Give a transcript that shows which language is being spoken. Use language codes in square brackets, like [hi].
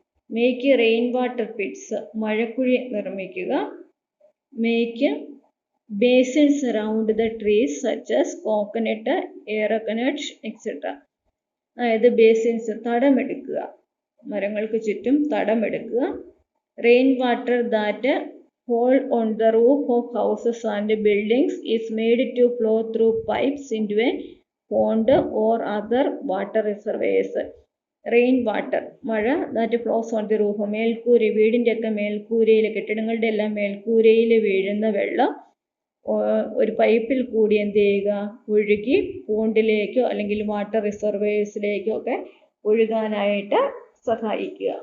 [en] make rain water pits, [ml] മഴക്കുഴി നിർമ്മിക്കുക. [en] Make basins around the trees such as coconut, arecanut, etc. [ml] അതായത് basins, തടമെടുക്കുക, മരങ്ങൾക്ക് ചുറ്റും തടമെടുക്കുക. [en] Rain water that fall on the roof of houses and buildings is made to flow through pipes into a pond or other water reservoirs. [ml] Rain water, മഴ, [en] that flows on the roof, [ml] മേൽക്കൂര, വീടിൻ്റെ ഒക്കെ മേൽക്കൂരയിൽ, കെട്ടിടങ്ങളുടെ എല്ലാം മേൽക്കൂരയിൽ വീഴുന്ന വെള്ളം ഒരു പൈപ്പിൽ കൂടി എന്ത് ചെയ്യുക? ഒഴുകി പോണ്ടിലേക്കോ അല്ലെങ്കിൽ വാട്ടർ റിസർവേഴ്സിലേക്കോ ഒക്കെ ഒഴുകാനായിട്ട് സഹായിക്കുക.